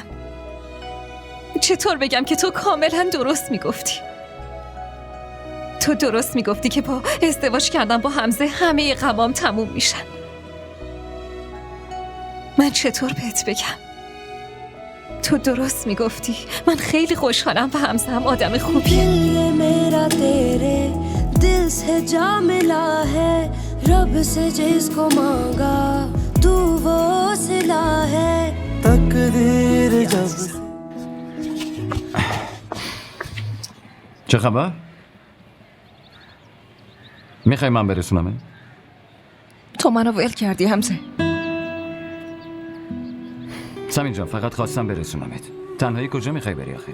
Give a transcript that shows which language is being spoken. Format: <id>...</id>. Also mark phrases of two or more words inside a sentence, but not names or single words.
<fa>چطور بگم که تو کاملا درست میگفتی؟ تو درست میگفتی که با ازدواج کردن با حمزه همه غمام تموم میشن. من چطور بهت بگم؟ تو درست میگفتی. من خیلی خوشحالم و همزه هم آدم خوبی.</fa> <hi>दिल ये मेरा तेरे दिल से जा मिला है रब से जिसको मांगा तू वो सिला है तकदीर जब</hi> <fa>چه خبر؟ میخوای من برسونمه؟ تو منو ول کردی همزه. سمین جان فقط خواستم برسونمت. تنهایی کجا میخوای بری آخه؟</fa>